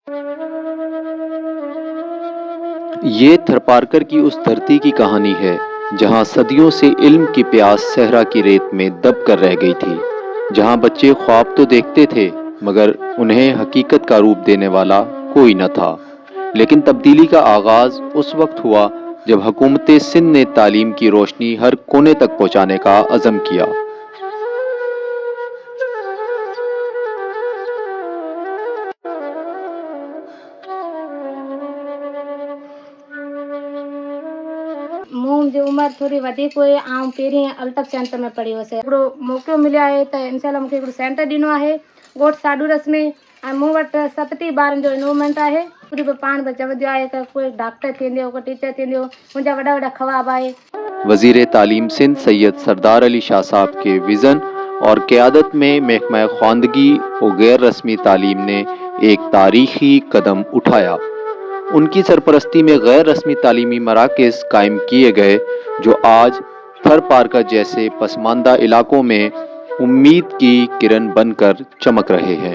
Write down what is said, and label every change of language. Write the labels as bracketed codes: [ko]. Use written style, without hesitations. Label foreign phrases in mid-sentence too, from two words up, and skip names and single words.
[ur] یہ تھرپارکر کی اس دھرتی کی کہانی ہے جہاں صدیوں سے علم کی پیاس صحرا کی ریت میں دب کر رہ گئی تھی، جہاں بچے خواب تو دیکھتے تھے مگر انہیں حقیقت کا روپ دینے والا کوئی نہ تھا۔ لیکن تبدیلی کا آغاز اس وقت ہوا جب حکومت سندھ نے تعلیم کی روشنی ہر کونے تک پہنچانے کا عزم کیا۔ [sd] मुंहिंजी उमिरि थोरी वधीक हुई, ऐं पहिरीं अल्टक सेंटर में पढ़ी हुअसि। हिकिड़ो मौक़ो मिलियो आहे त इनशाला मूंखे हिकिड़ो सेंटर ॾिनो आहे ॻोठ साडूरस में, ऐं मूं वटि 37 ॿारनि जो इनरोलमेंट आहे। पूरी पाण बि चवंदियो आहे त कोई डॉक्टर थींदो, कोई टीचर थींदो, मुंहिंजा वॾा वॾा ख्वाब आहे। [ur] وزیر تعلیم سندھ سید سردار علی شاہ صاحب کے وژن اور قیادت میں محکمہ خواندگی اور غیر رسمی تعلیم نے ایک تاریخی قدم اٹھایا. ان کی سرپرستی میں غیر رسمی تعلیمی مراکز قائم کیے گئے جو آج تھرپارکر جیسے پسماندہ علاقوں میں امید کی کرن بن کر چمک رہے ہیں.